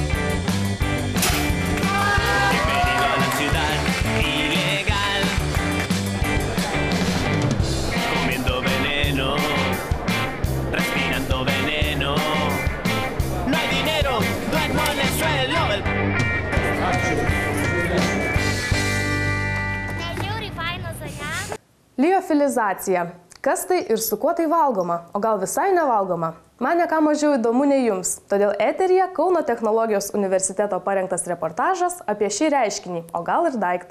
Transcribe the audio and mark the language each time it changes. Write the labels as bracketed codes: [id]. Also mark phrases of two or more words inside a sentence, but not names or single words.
[es] Bienvenido a la ciudad ilegal. Comiendo veneno, respirando veneno. No hay dinero, duermo en el suelo. [lt] Liofilizacija. Kas tai ir su kuo tai valgoma, o gal visai nevalgoma? Man ne ką mažiau įdomu nei jums, todėl eteryje Kauno technologijos universiteto parengtas reportažas apie šį reiškinį, o gal ir daiktą.